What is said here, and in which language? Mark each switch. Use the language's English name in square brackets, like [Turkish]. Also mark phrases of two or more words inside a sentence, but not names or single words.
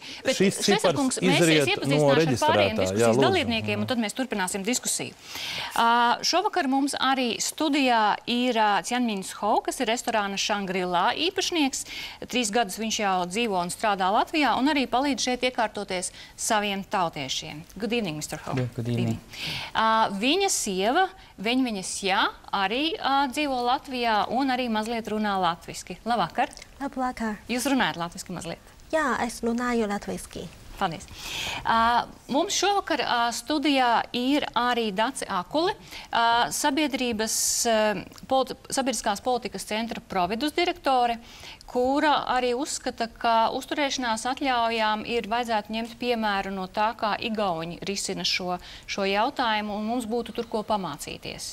[Latvian] Šis cipars izriet no reģistrētā. Diskusijas dalībniekiem, un tad mēs turpināsim diskusiju. Šovakar mums arī studijā ir Cianmiņš Ho, kas ir restorāna Shangri-La īpašnieks. 3 gadus viņš jau dzīvo un strādā Latvijā, un arī palīdz šeit iekārtoties saviem tautiešiem. [English] Good evening, Mr. Ho. Good evening. [Latvian] Viņa sieva, viņas arī dzīvo Latvijā un arī mazliet runā latviski. Labvakar. Labvakar. Jūs runājat latviski mazliet? Jā, es runāju latviski. Paldies. Mums šovakar studijā ir arī Dace Akule, Sabiedriskās politikas centra Providus direktore, kura arī uzskata, ka uzturēšanās atļaujām ir vajadzētu ņemt piemēru no tā, kā igauņi risina šo jautājumu, un mums būtu tur ko pamācīties.